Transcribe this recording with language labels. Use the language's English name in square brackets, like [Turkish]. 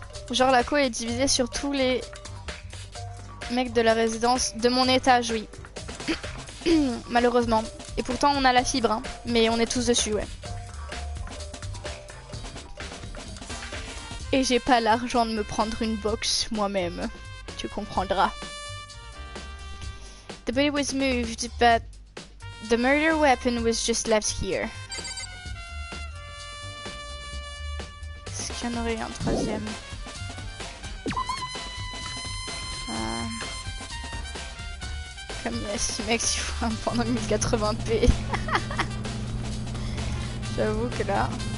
[French] Genre la co est divisée sur tous les mecs de la résidence de mon étage, oui. Malheureusement. Et pourtant on a la fibre, hein. Mais on est tous dessus, ouais. Et j'ai pas l'argent de me prendre une box moi-même. Tu comprendras. [English] The body was moved, but the murder weapon was just left here. [French] Est-ce qu'il y en aurait un troisième? Comme il y a 6 mecs, il faut un pendant 1080p. J'avoue que là...